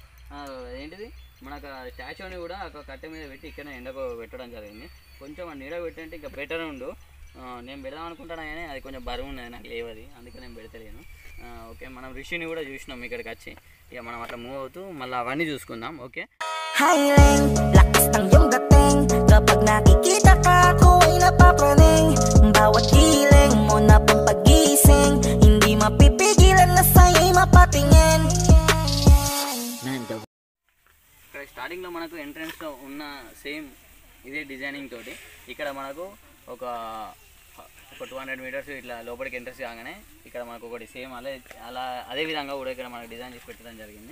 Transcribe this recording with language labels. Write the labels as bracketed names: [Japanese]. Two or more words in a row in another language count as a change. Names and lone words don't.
[Telugu] ఏంటిది మనకు స్టాచ్యూని కూడా ఒక కట్టె మీద పెట్టి ఇక్కడ ఎండకు పెట్టడం జరిగింది. కొంచెం నీడ పెట్టంటే ఇంకా బెటర్ ఉండు. నేను పెడదాం అనుకుంటాను కానీ అది కొంచెం బరువు ఉన్నది, నాకు లేవది, అందుకే నేను పెడతలేను. ఓకే, మనం ఋషిని కూడా చూసినాం ఇక్కడికి వచ్చి. ఇక మనం అట్లా మూవ్ అవుతూ మళ్ళీ అవన్నీ చూసుకుందాం. ఓకే, [Filipino] lakas ng iyong dating kapag nakikita ka ako ay napapraning bawat hiling mo na pang pagising hindi mapipigilan na sa'yo'y mapatingin. [Telugu] ఇక్కడ స్టార్టింగ్లో మనకు ఎంట్రన్స్లో ఉన్న సేమ్ ఇదే డిజైనింగ్ తోటి ఇక్కడ మనకు ఒక 200 మీటర్స్ ఇట్లా లోపలికి ఎంట్రన్స్ కాగానే ఇక్కడ మనకు ఒకటి సేమ్ అదే విధంగా కూడా ఇక్కడ మనకు డిజైన్ చేసి పెట్టడం జరిగింది.